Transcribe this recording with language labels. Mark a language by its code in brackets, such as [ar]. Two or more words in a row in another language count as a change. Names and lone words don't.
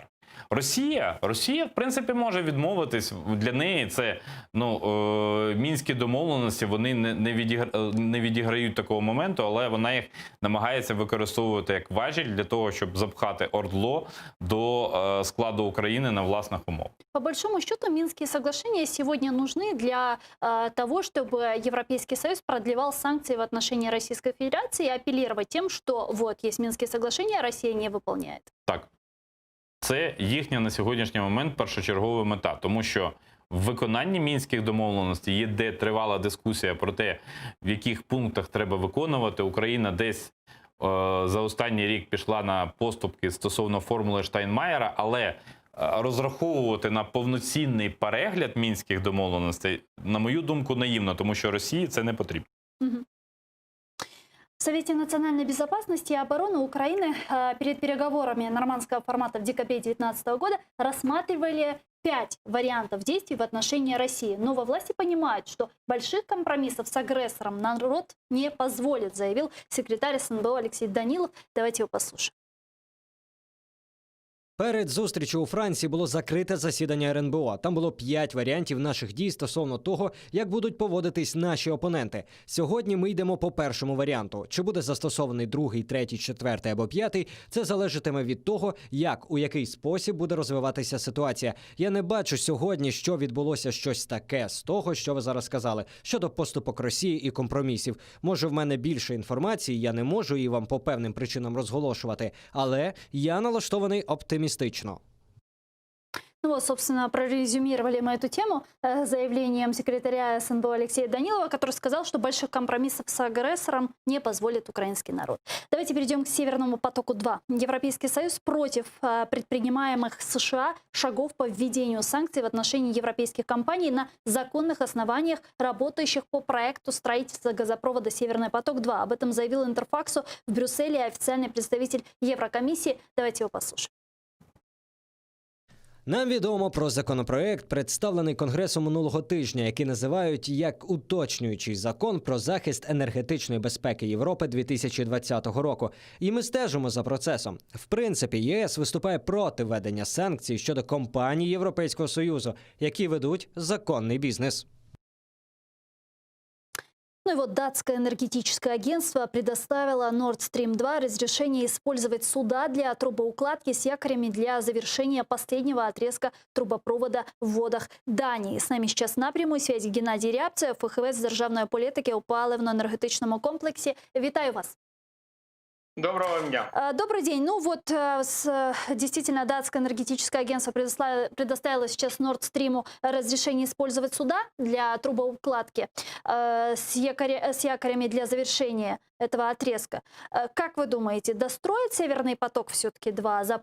[uk] Росія, в принципі, може відмовитись. Для неї це мінські домовленості, вони не відіграють такого моменту, але вона їх намагається використовувати як важіль для того, щоб запхати ОРДЛО до складу України на власних умовах. [ru] По большому счету, Минские соглашения сегодня нужны для того, чтобы Европейский Союз продлевал санкции в отношении Российской Федерации и апеллировать тем, что вот есть Минские соглашения, Россия не выполняет. [uk] Так. Це їхня на сьогоднішній момент першочергова мета, тому що в виконанні Мінських домовленостей є де тривала дискусія про те, в яких пунктах треба виконувати. Україна десь за останній рік пішла на поступки стосовно формули Штайнмаєра, але розраховувати на повноцінний перегляд Мінських домовленостей, на мою думку, наївно, тому що Росії це не потрібно. [ru] В Совете национальной безопасности и обороны Украины перед переговорами нормандского формата в декабре 2019 года рассматривали 5 вариантов действий в отношении России. Но во власти понимают, что больших компромиссов с агрессором народ не позволит, заявил секретарь СНБО Алексей Данилов. Давайте его послушаем. [uk] Перед зустрічю у Франції було закрите засідання РНБО. Там було 5 варіантів наших дій стосовно того, як будуть поводитись наші опоненти. Сьогодні ми йдемо по першому варіанту. Чи буде застосований другий, третій, четвертий або п'ятий, це залежатиме від того, у який спосіб буде розвиватися ситуація. Я не бачу сьогодні, що відбулося щось таке з того, що ви зараз сказали, щодо поступок Росії і компромісів. Може, в мене більше інформації, я не можу її вам по певним причинам розголошувати, але я налаштований оптимістично. [ru] Ну вот, собственно, прорезюмировали мы эту тему заявлением секретаря СНБО Алексея Данилова, который сказал, что больших компромиссов с агрессором не позволит украинский народ. Давайте перейдем к Северному потоку-2. Европейский Союз против предпринимаемых США шагов по введению санкций в отношении европейских компаний на законных основаниях, работающих по проекту строительства газопровода «Северный поток-2». Об этом заявил Интерфаксу в Брюсселе официальный представитель Еврокомиссии. Давайте его послушаем. [uk] Нам відомо про законопроект, представлений Конгресом минулого тижня, який називають як уточнюючий закон про захист енергетичної безпеки Європи 2020 року. І ми стежимо за процесом. В принципі, ЄС виступає проти введення санкцій щодо компаній Європейського Союзу, які ведуть законний бізнес. [ru] Ну и вот датское энергетическое агентство предоставило Nord Stream 2 разрешение использовать суда для трубоукладки с якорями для завершения последнего отрезка трубопровода в водах Дании. С нами сейчас на прямой связи Геннадий Рябцев, [uk] фахівець з державної політики у паливно-енергетичному комплексі. Вітаю вас. Доброго дня. [ru] Добрый день. Ну вот, действительно, датское энергетическое агентство предоставило сейчас Nord Stream разрешение использовать суда для трубоукладки с якорями для завершения этого отрезка. Как вы думаете, достроит Северный поток все-таки 2?